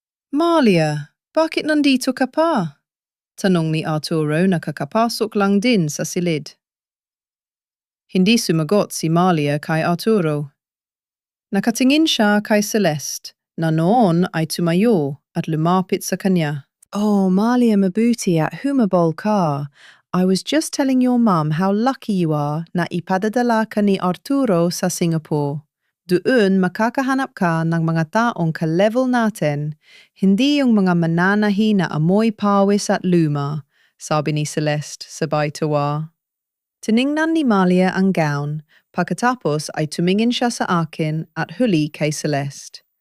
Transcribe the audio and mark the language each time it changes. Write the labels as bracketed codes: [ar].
[tl] Malia, bakit nandito ka pa? Tanong ni Arturo na kakapasok lang din sa silid. Hindi sumagot si Malia kay Arturo. Nakatingin siya kay Celeste na noon ay tumayo at lumapit sa kanya. Oh, Malia, mabuti at humabol ka. [en] I was just telling your mum how lucky you are [tl] na ipadadala ka ni Arturo sa Singapore. Doon makakahanap ka ng mga taong ka-level natin, hindi yung mga mananahi na amoy pawis at luma, sabi ni Celeste sabay tuwa. Tiningnan ni Malia ang gown, pagkatapos ay tumingin siya sa akin at huli kay Celeste.